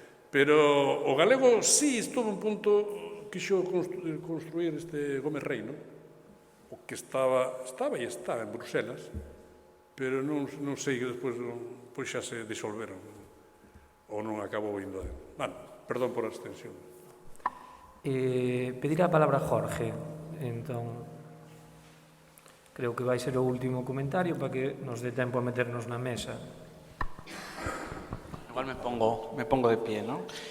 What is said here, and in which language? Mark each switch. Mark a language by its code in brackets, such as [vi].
[gl] Pero o galego, sí, estuvo un punto... quixo construir este Gómez Rei, non? O que estaba e está en Bruselas, pero non sei que despois xa se disolveron ou non acabou indo. Bueno, perdón por a extensión. Pedir a palabra a Jorge, entón creo que vai ser o último comentario para que nos dé tempo a meternos na mesa. [es] Igual me pongo de pie, ¿no?